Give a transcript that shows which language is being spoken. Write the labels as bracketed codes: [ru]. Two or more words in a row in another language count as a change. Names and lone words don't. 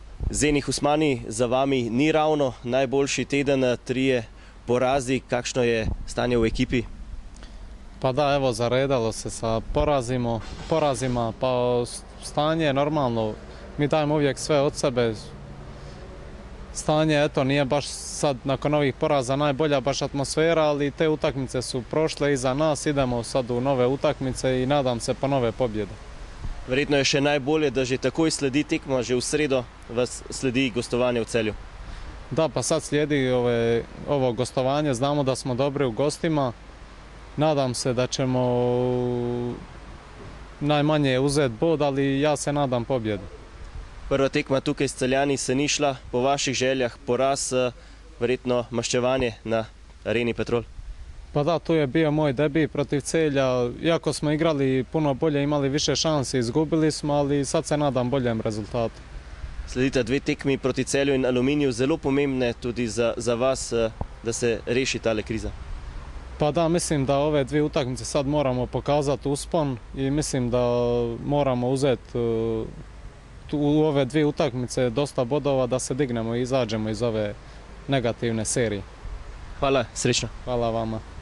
[sl] Zenih Usmani, za vami ni ravno najboljši teden, 3 porazi. Kakšno je stanje v ekipi? [hr] Pa da, evo, zaredalo se sa porazima, pa stanje je normalno. Mi dajemo uvijek sve od sebe. Stanje, eto, nije baš sad nakon ovih poraza najbolja baš atmosfera, ali te utakmice su prošle iza nas, idemo sad u nove utakmice i nadam se pa nove pobjede. [sl] Verjetno je še najbolje, da že takoj sledi tekma, že v sredo vas sledi gostovanje v Celju. [hr] Da, pa sad slijedi ovo gostovanje, znamo da smo dobri u gostima. Nadam se da ćemo najmanje uzeti bod, ali ja se nadam pobjedu. [sl] Prva tekma tukaj s Celjani se ni šla po vaših željah, poraz, verjetno maščevanje na Areni Petrol. [hr] Pa da, tu je bio moj debi protiv Celja. Iako smo igrali puno bolje, imali više šansi, izgubili smo, ali sad se nadam boljem rezultatu. [sl] Sledita 2 tekmi proti Celju in Aluminiju, zelo pomembne tudi za vas, da se reši tale kriza. [hr] Pa da, mislim da ove 2 utakmice sad moramo pokazati uspon i mislim da moramo uzeti u ove 2 utakmice dosta bodova da se dignemo i izađemo iz ove negativne serije. [sl] Hvala, srečno. [hr] Hvala vama.